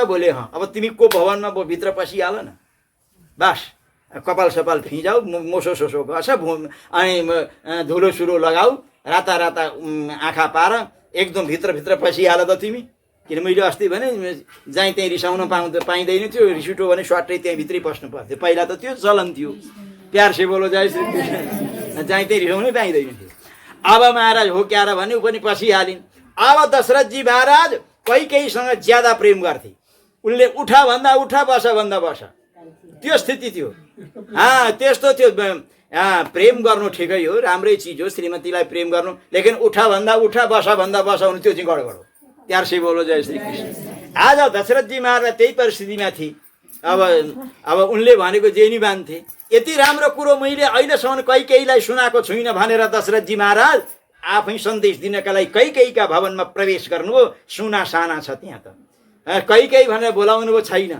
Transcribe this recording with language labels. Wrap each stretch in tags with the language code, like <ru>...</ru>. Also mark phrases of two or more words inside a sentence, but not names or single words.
<ne>बोले अब तिमी को भवनमा भित्र पसिहाल न, बस कपाल सपाल फिजाऊ, मोसो सोसो गर्छ, अनि धुलो सुलो लगाऊ, राता आँखा पार, एकदम भित्र पसिहाल त तिमी। किन मैले अस्ति भने जहीँ त्यहीँ रिसाउन पाइँदैन थियो, रिस उठ्यो भने स्वाटै त्यहीँ भित्रै पस्नु पर्थ्यो। पहिला त त्यो चलन थियो।</ne> <hi>प्यार से बोलो जय श्री कृष्ण।</hi> <ne>जहीँ त्यहीँ रिसाउनै पाइँदैन थियो। अब महाराज हो क्यार भने ऊ पनि पसिहालिन्। अब दशरथजी महाराज कैकेयीसँग ज्यादा प्रेम गर्थे। उनले उठा भन्दा उठा, बसा भन्दा बसा, त्यो स्थिति थियो। त्यस्तो थियो। प्रेम गर्नु ठिकै हो, राम्रै चिज हो, श्रीमतीलाई प्रेम गर्नु, लेकिन उठा भन्दा उठा, बसा भन्दा बसा हुनु, त्यो चाहिँ गडबड हो।</ne> <hi>प्यार से बोलो जय श्री कृष्ण।</hi> <ne>आज दशरथजी महाराज त्यही परिस्थितिमा थिए। अब उनले भनेको जे नि मान्थे। यति राम्रो कुरो मैले अहिलेसम्म कैकेयीलाई सुनाएको छुइनँ भनेर दशरथजी महाराज आफै सन्देश दिनका लागि कैकेयीका भवनमा प्रवेश गर्नुभयो। सुना साना छ त्यहाँ त, कैकेयी भनेर बोलाउनु भयो छैन।</ne>